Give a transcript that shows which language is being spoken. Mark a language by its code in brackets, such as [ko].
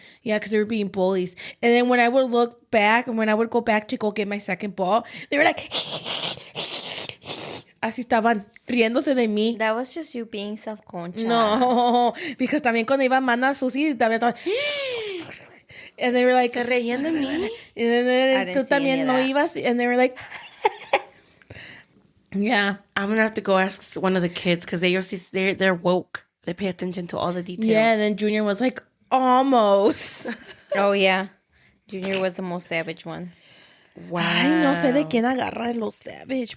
[en] Yeah, because they were being bullies. And then when I would look back and when I would go back to go get my second ball, they were like, [es] así estaban riéndose de mí. [en] That was just you being self-conscious. [es] No, [en] because [es] también cuando iba Mana Susi, también estaban... [en] And they were like... [es] Se reían de mí. [en] And then [es] tú también no ibas. [en] And they were like... Yeah. I'm going to have to go ask one of the kids because they're woke. They pay attention to all the details. Yeah, and then Junior was like, almost. Oh, yeah. Junior was the most savage one. Wow. [es] Ay, no sé de quién agarra los savage.